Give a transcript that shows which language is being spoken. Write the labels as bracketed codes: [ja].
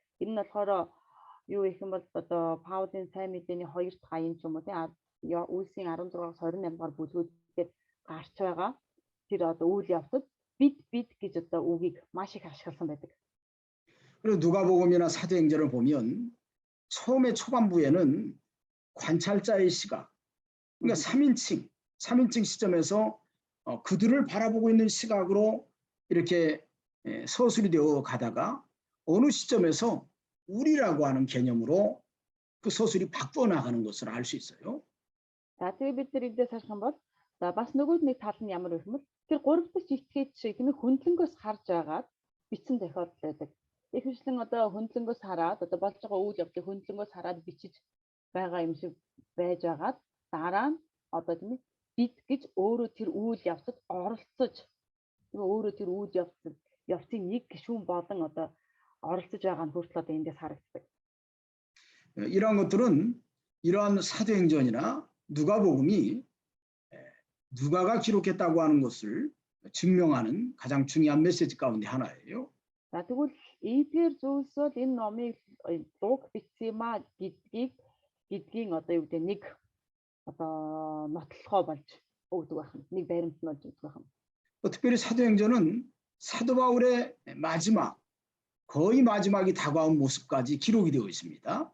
[mn] Энэ нь болохоор юу гэх юм бол одоо Паулийн сайн мэдээний 2 дахь аян ч юм уу тийм Үлсийн 16-аас 28 дугаар бүлгүүдээр гарч байгаа тэр одоо үйл явцад бид гэж одоо үгийг маш их ашигласан байдаг. [ko] 그리고 누가복음이나 사도행전을 보면 처음에 초반부에는 관찰자의 시각, 그러니까 3인칭 시점에서 그들을 바라보고 있는 시각으로 이렇게 서술이 되어 가다가 어느 시점에서 우리라고 하는 개념으로 그 서술이 바꿔 나가는 것을 알 수 있어요. [mn] За тэгээ бид нар эндээс харах юм бол за бас нөгөө нэг тал нь ямар гэх юм бол тэр 3 дахь итгэж шиг тийм хөндлөнгөөс харж байгаад бичсэн тохиолдол байдаг. Ихэвчлэн одоо хөндлөнгөөс хараад одоо болж байгаа үйл явдлыг хөндлөнгөөс хараад бичиж байгаа юм шиг байж байгаад дараа нь одоо тийм бид гэж өөрөө тэр үйл явцад оролцож өөрөө тэр үйл явцын нэг гишүүн болон одоо оролцож байгаа нь хүртэл одоо эндээс харагддаг. [ko] 이러한 것들은 이러한 사도행전이나 누가복음이 누가가 기록했다고 하는 것을 증명하는 가장 중요한 메시지 가운데 하나예요. [mn] За тэгвэл эдгээр зүйлс бол энэ номыг Лук бичсэн маа гэдгийг одоо юу гэдэг нэг одоо нотлохоо болж өгдөг байх нь нэг баримт нь болж өгдөг байх нь. [ko] 특별히 사도행전은 사도 바울의 거의 마지막이 다가온 모습까지 기록이 되어 있습니다.